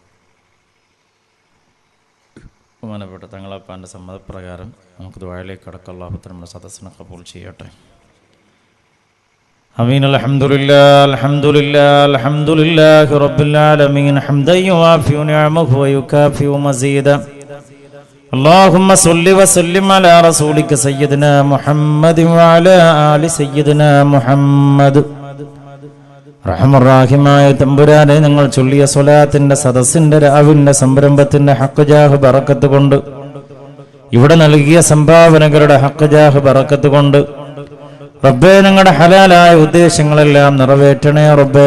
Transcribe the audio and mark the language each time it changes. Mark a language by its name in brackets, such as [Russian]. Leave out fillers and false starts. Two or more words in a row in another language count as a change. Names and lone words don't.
[Malayalam] ബഹുമാനപ്പെട്ട തങ്ങളപ്പാൻ്റെ സമ്മതപ്രകാരം നമുക്ക് ദുആയിലേക്ക് കടക്കാം. അല്ലാഹു നമ്മുടെ സദസ്സിനെ ഖബൂൽ ചെയ്യട്ടെ. ആമീൻ. [Arabic] الحمد لله رب العالمين حمدا يوافي نعمه ويكافئ مزيده. اللهم صل وسلم على رسولك سيدنا محمد وعلى آل سيدنا محمد. [Malayalam] റഹ്മാനായ തമ്പുരാനെ, ഞങ്ങൾ ചൊല്ലിയ സ്വലാത്തിന്റെ സദസ്സിന്റെ രാവിന്റെ സംരംഭത്തിന്റെ ഹഖ് ജാഹ് ബറക്കത്ത് കൊണ്ട്, ഇവിടെ നൽകിയ സംഭാവനകളുടെ ഹഖ് ജാഹ് ബറക്കത്ത് കൊണ്ട് റബ്ബേ ഞങ്ങളുടെ ഹലാലായ ഉദ്ദേശങ്ങളെല്ലാം നിറവേറ്റണേ റബ്ബേ.